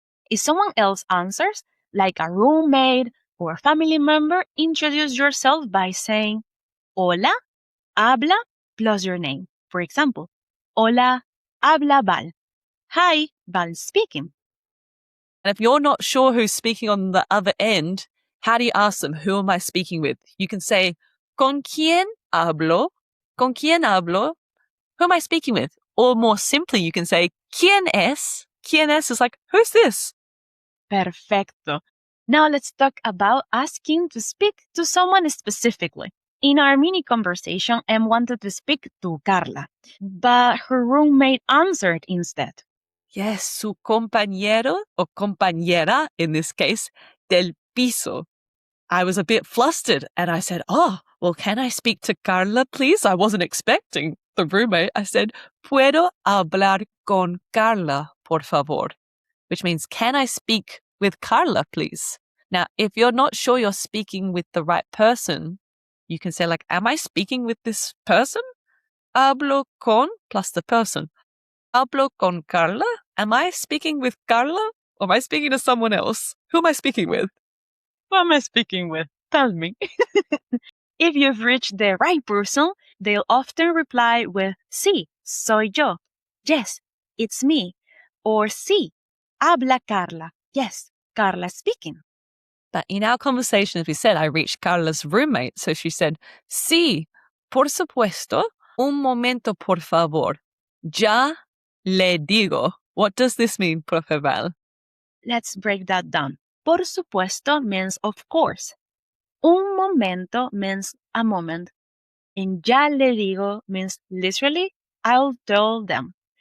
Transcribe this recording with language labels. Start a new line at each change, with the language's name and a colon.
English: If someone else answers, like a roommate or a family member, introduce yourself by saying
Spanish: hola, habla,
English: plus your name. For example,
Spanish: Hola, habla Val.
English: Hi, Val speaking. And if you're not sure who's speaking on the other end, how do you ask them, who am I speaking with? You can say,
Spanish: ¿Con quién hablo? ¿Con quién hablo?
English: Who am I speaking with? Or more simply, you can say,
Spanish: ¿Quién es? ¿Quién es
English: is like, who's this?
Spanish: Perfecto.
English: Now let's talk about asking to speak to someone specifically. In our mini conversation, Em wanted to speak to Carla, but her roommate answered instead. Yes,
Spanish: su compañero
English: or
Spanish: compañera,
English: in this case,
Spanish: del piso.
English: I was a bit flustered and I said, oh, well, can I speak to Carla, please? I wasn't expecting the roommate. I said,
Spanish: ¿Puedo hablar con Carla, por favor?
English: Which means, can I speak with Carla, please? Now, if you're not sure you're speaking with the right person, you can say like, am I speaking with this person?
Spanish: Hablo con
English: plus the person.
Spanish: Hablo con Carla?
English: Am I speaking with Carla? Or am I speaking to someone else? Who am I speaking with? Who am I speaking with? Tell me. If you've reached the right person, they'll often reply with
Spanish: sí, soy yo.
English: Yes, it's me. Or
Spanish: sí, habla Carla.
English: Yes, Carla speaking. But in our conversation, as we said, I reached Carla's roommate. So she said,
Spanish: sí, por supuesto. Un momento, por favor. Ya le digo.
English: What does this mean, Profe Val? Let's break that down.
Spanish: Por supuesto
English: means of course.
Spanish: Un momento
English: means a moment. And
Spanish: ya le digo
English: means literally, I'll tell them.